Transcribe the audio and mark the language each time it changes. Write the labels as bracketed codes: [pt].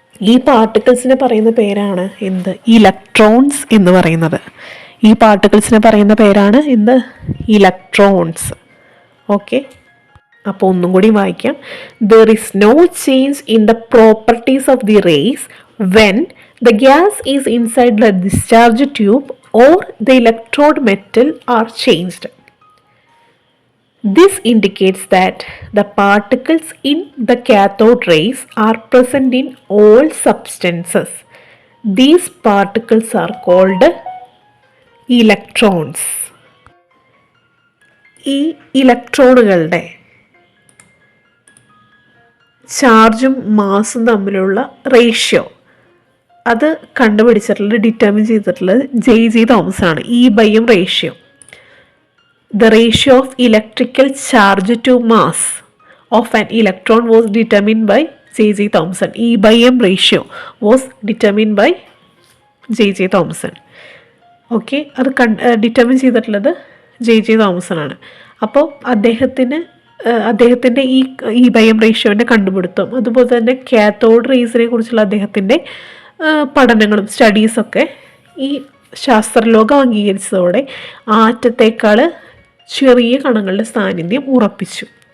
[ml] ഈ പാർട്ടിക്കിൾസിനെ പറയുന്ന പേരാണ് എന്ത്? ഇലക്ട്രോൺസ് എന്ന് പറയുന്നത്. ഈ പാർട്ടിക്കിൾസിനെ പറയുന്ന പേരാണ് എന്ത്? ഇലക്ട്രോൺസ്. [en] okay, [ml] അപ്പോൾ ഒന്നും കൂടി വായിക്കാം. [en] There is no change in the properties of the rays when The gas is inside the discharge tube or the electrode metal are changed. This indicates that the particles in the cathode rays are present in all substances. These particles are called electrons. [ml] ഈ ഇലക്ട്രോണുകളുടെ ചാർജും മാസും തമ്മിലുള്ള ratio അത് കണ്ടുപിടിച്ചിട്ടുള്ളത് determine ചെയ്തിട്ടുള്ളത് J Thomas ആണ്. E/m ratio. [en] The ratio of electrical charge to mass of an electron was determined by J.J. Thomson. E/m ratio was determined by J.J. Thomson. [ml] Okay, അത് determine ചെയ്തിട്ടുള്ളത് J.J. Thomason ആണ്. അപ്പോൾ അദ്ദേഹത്തിൻ്റെ ഈ E/m റേഷ്യോൻ്റെ കണ്ടുപിടുത്തം, അതുപോലെ തന്നെ കാത്തോഡ് റേസിനെ കുറിച്ചുള്ള അദ്ദേഹത്തിൻ്റെ പഠനങ്ങളും സ്റ്റഡീസൊക്കെ ഈ ശാസ്ത്രലോകം അംഗീകരിച്ചതോടെ ആറ്റത്തേക്കാൾ ചെറിയ കണങ്ങളുടെ സാന്നിധ്യം ഉറപ്പിച്ചു.